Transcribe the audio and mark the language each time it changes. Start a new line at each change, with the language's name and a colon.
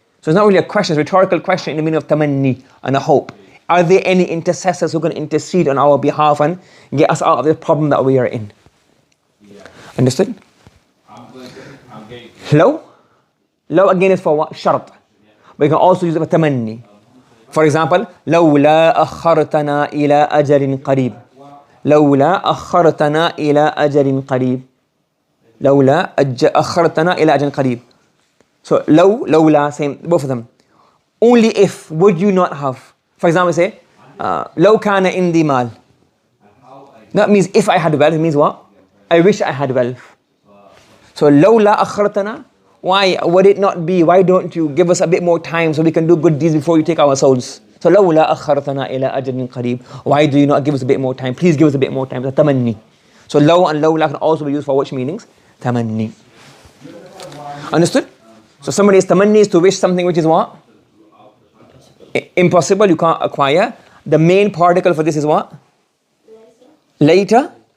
English: So it's not really a question, it's a rhetorical question in the meaning of tamanni and a hope. Are there any intercessors who can intercede on our behalf and get us out of the problem that we are in? Understood? Law? Law again is for what? Shart. But you can also use it for tamanni. For example,
Arabic: لولا أخرتنا إلى أجل قريب. لولا أخرتنا إلى أجل قريب. لولا أخرتنا إلى أجل قريب.
English: So لولا, same, both of them. Only if, would you not have? For example, say,
Arabic: لو كان عندي مال.
English: That means if I had wealth, it means what? I wish I had wealth. So
Arabic: لولا أخرتنا,
English: why would it not be? Why don't you give us a bit more time so we can do good deeds before you take our souls?
Arabic: So لولا أخرتنا إلى أجل قريب.
English: Why do you not give us a bit more time? Please give us a bit more time. That's tamanni. So law and lawla can also be used for which meanings? Tamanni. Understood? So somebody is tamanni is to wish something which is what? Impossible, you can't acquire. The main particle for this is what? Later.